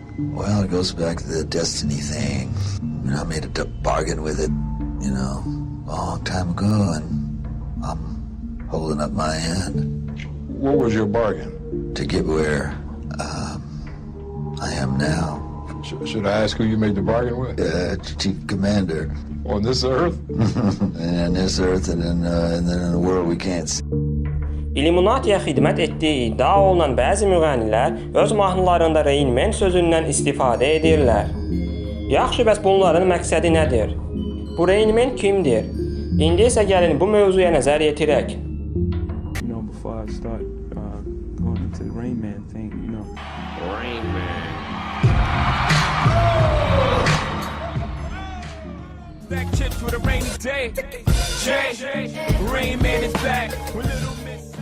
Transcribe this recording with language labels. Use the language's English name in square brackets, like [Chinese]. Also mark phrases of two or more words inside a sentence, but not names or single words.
[English] Well, it goes back to the destiny thing. You know, I made a bargain with it, you know, a long time ago, and I'm holding up my end. What was your bargain? To get where I am now. Should I ask who you made the bargain with? Chief Commander. On this earth? And on this earth and then in the world we can't see. [Azerbaijani] İlluminatiyə xidmət etdiyi iddia olunan bəzi müğənnilər öz mahnılarında Rain Man sözündən istifadə edirlər. Yaxşı, bəs bunların məqsədi nədir? Bu Rain Man kimdir? İndi isə gəlin bu mövzuya nəzər yetirək. [English] You know, before I start going into the Rain Man thing, you know. Rain Man. Back chips for the rainy day. Jay, Rain Man is back. With Little Miss.